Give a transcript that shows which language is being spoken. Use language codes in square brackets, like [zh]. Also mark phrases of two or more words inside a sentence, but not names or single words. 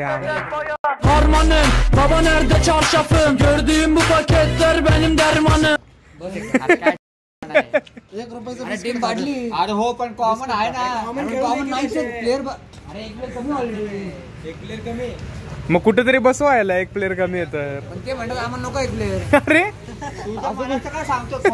[tr] Harmanım baba nerede çarşafım gördüğüm bu paketler benim dermanım. [mr] टीम वाढली. अरे हो पण कॉमन आहे ना. कॉमन नाही प्लेअर. अरे एक प्लेअर कमी ऑलरेडी. एक प्लेअर कमी. मग कुठेतरी बसवायला एक प्लेअर कमी आहे तर. पण ते म्हणतात आम्हाला नको एक प्लेअर. अरे काय सांगतो.